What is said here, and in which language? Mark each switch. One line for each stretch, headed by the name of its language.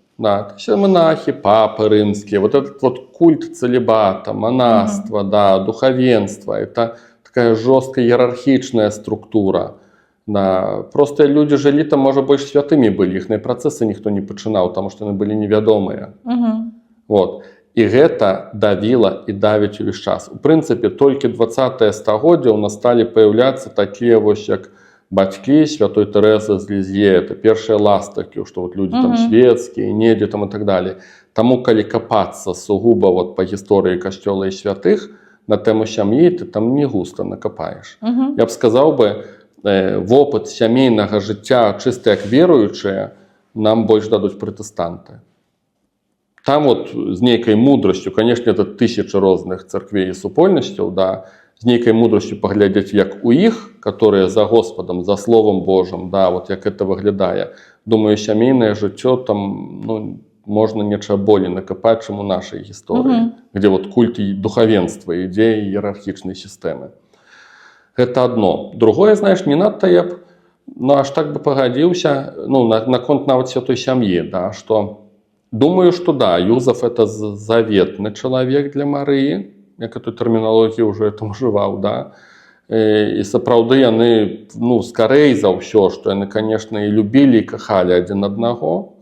Russian: Да, монахи, папы рымские, вот этот вот культ целибата, монашества, да, духовенства, это такая жесткая иерархичная структура. Да. Просто люди жили там, может, больше святыми были, их процессы никто не починал, потому что они были неведомые. Вот.
Belarusian: І гэта давіла і давіць увесь час. У прынцыпе, толькі 20-е стагоддзе ў нас сталі паяўляцца такія вось як бацькі святой Тэрэзы з Лізье, это першыя ластакі, што вот людзі там свецкія, недзе там і так далее. Таму калі капацца сугуба вот па гісторыі касцёла і святых на тэму сям'і, ты там не густа накапаеш. Я б сказаў бы, вопыт сямейнага жыцця чыста як веруючыя нам больш дадуць пратэстанты. Там вот з нейкай мудрасцю, конечно, это тысячи розных царквей і супольнасцяў, да, з нейкай мудрасцю паглядзець, як у іх, которые за Господом, за Словом Божым, да, вот як это выглядае. Думаю, сямейнае жыццё там, ну, можна нечага болей накапаць, чым у нашай гісторыі, где вот культ і духавенства, ідзеі іерархічнай сістэмы. Гэта адно. Другое, знаеш, не надта я б, ну, аж так бы пагадзіўся, ну, наконт нават святой сям'і, да, што думаю, что да,
Russian: Юзеф это заветный человек для Марии,
Belarusian: як эту терминологию уже это уживал, да.
Russian: И сапраўды яны, ну, скорей за ўсё, что яны, конечно, и любили, и кахали один одного.